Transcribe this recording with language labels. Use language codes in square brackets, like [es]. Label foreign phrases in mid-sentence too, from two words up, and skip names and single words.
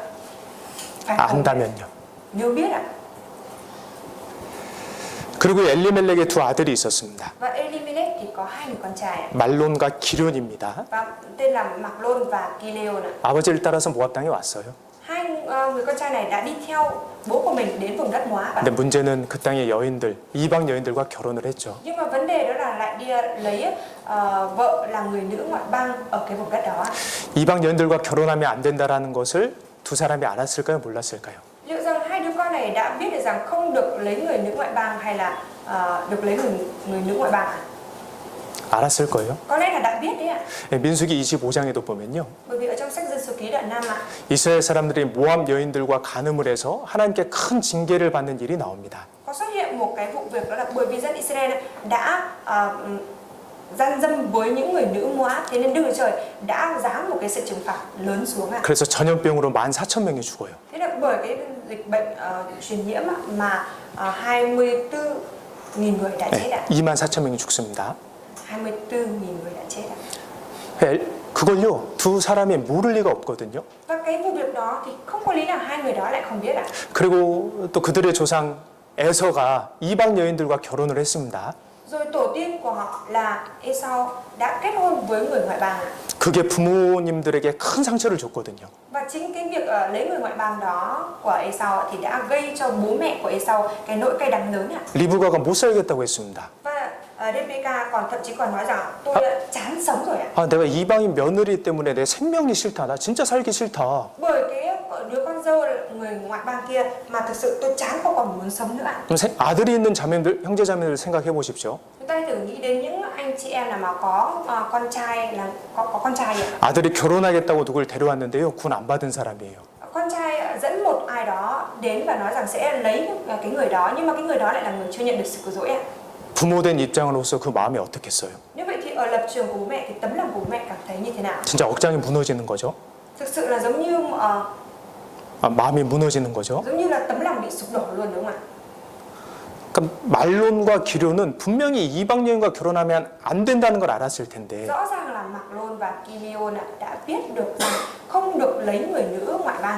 [vi] Phải cầu nguyện. [ko] 안다면요. [vi] Nếu biết ạ. [ko] 그리고 엘리멜렉의 두 아들이 있었습니다. [vi] Và Elimelech thì có hai người con trai ạ. [ko] 말론과 기련입니다. [vi] Và tên là Maglon và Gileon ạ. [ko] 아버지를 따라서 모압 땅에 왔어요. [vi] Hai người con trai này đã đi theo bố của mình đến vùng đất Moab ạ. [ko] 근데 문제는 그 땅의 여인들, 이방 여인들과 결혼을 했죠. [vi] Nhưng mà vấn đề đó là lại đi lấy vợ là người nữ ngoại bang ở cái vùng đất đó ạ. [ko] 이방 여인들과 결혼하면 안 된다라는 것을 두 사람이 알았을까요? 몰랐을까요? [vi] Liệu rằng hai đứa con này đã biết được rằng không được lấy người nữ ngoại bang hay là được lấy người nữ ngoại bang ạ? [ko] 알았을 거예요. [vi] Có lẽ là đã biết đấy ạ. [ko] 민수기 25장에도 보면요. [vi] Bởi vì ở trong sách Dân Số Ký đoạn 5 ạ, [ko] 이스라엘 사람들이 모압 여인들과 간음을 해서 하나님께 큰 징계를 받는 일이 나옵니다. [vi] có xuất hiện một cái vụ việc đó là bởi vì dân Israel đã gian dâm với những người nữ Moab, thế nên Đức Chúa Trời đã giáng một cái sự trừng phạt lớn xuống ạ. [ko] 그래서 전염병으로 14,000명이 죽어요. [vi] Thế là bởi cái dịch bệnh truyền nhiễm ạ, mà 24.000 người đã chết ạ. [ko] 24,000명이 죽습니다. [vi] 24.000 người đã chết ạ. [ko] 그걸요, 두 사람이 모를 리가 없거든요. [vi] Và cái vụ việc đó thì không có lý nào hai người đó lại không biết ạ. [ko] 그리고 또 그들의 조상 에서가 이방 여인들과 결혼을 했습니다. [vi] Rồi tổ tiên của họ là Esau đã kết hôn với người ngoại bang ạ. [ko] 그게 부모님들에게 큰 상처를 줬거든요. [vi] Và chính cái việc lấy người ngoại bang đó của Esau thì đã gây cho bố mẹ của Esau cái nỗi cay đắng lớn ạ. [ko] 리브가가 못 살겠다고 했습니다. [vi] Và Rebecca thậm chí còn nói rằng tôi đã chán sống rồi ạ. [ko] 내가 이방인 며느리 때문에 내 생명이 싫다. 나 진짜 살기 싫다. [vi] Bởi cái đứa con dâu người ngoại bang kia mà thực sự tôi chán không còn muốn sống nữa ạ. [ko] 그럼 아들이 있는 자매들, 형제 자매들 생각해 보십시오. [vi] Chúng ta thử nghĩ đến những anh chị em nào mà có con trai là có con trai ạ. [ko] 아들이 결혼하겠다고 누굴 데려왔는데요. 군 안 받은 사람이에요. [vi] Con trai dẫn một ai đó đến và nói rằng sẽ lấy cái người đó, nhưng mà cái người đó lại là người chưa nhận được sự cứu rỗi ạ. [ko] 부모된 입장으로서 그 마음이 어떻겠어요? [vi] Như vậy thì ở lập trường của bố mẹ thì tấm lòng của bố mẹ cảm thấy như thế nào? [ko] 진짜 억장이 무너지는 거죠. [vi] Thực sự là giống như [ko] 마음이 무너지는 거죠. [vi] giống như là tấm lòng bị sụp đổ luôn đúng không ạ? [ko] 그러니까 말론과 기료는 분명히 이방 여인과 결혼하면 안 된다는 걸 알았을 텐데 [vi] Rõ ràng là Maglon và Gileon đã biết được rằng không được lấy người nữ ngoại bang.